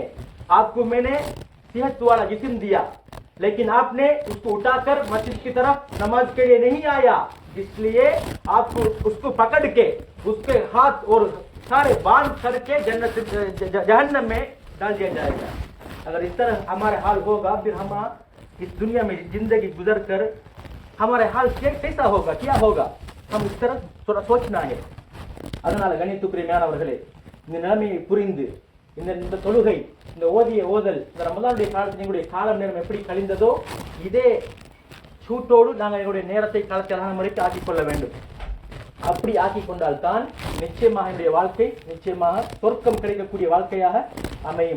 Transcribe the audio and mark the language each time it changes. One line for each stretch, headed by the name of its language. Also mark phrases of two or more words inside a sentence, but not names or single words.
Hindi: आपको मैंने सेहत वाला जिस्म दिया, लेकिन आपने उसको उठाकर मस्जिद की तरफ नमाज के लिए नहीं आया, इसलिए आपको उसको पकड़ के उसके हाथ और सारे बांध करके जहन्नम में डाल दिया जाएगा. अगर इस तरह हमारे हाल होगा, फिर हम इस दुनिया में जिंदगी गुजर कर हमारे हाल कैसा होगा, क्या होगा? हम इस तरह थोड़ा सोचना है.
Tamil: அதனால கணித்துக்குரியமானவர்களே, இந்த நிலைமையை புரிந்து இந்த தொழுகை, இந்த ஓதிய ஓதல், இந்த ரமலானுடைய காலத்தில் எங்களுடைய காலம் நேரம் எப்படி கழிந்ததோ, இதே சூட்டோடு நாங்கள் எங்களுடைய நேரத்தை காலத்தை அழகான முறைக்கு ஆக்கிக்கொள்ள வேண்டும். அப்படி ஆக்கிக் கொண்டால்தான் நிச்சயமாக என்னுடைய வாழ்க்கை நிச்சயமாக சொர்க்கம் கிடைக்கக்கூடிய வாழ்க்கையாக அமையும்.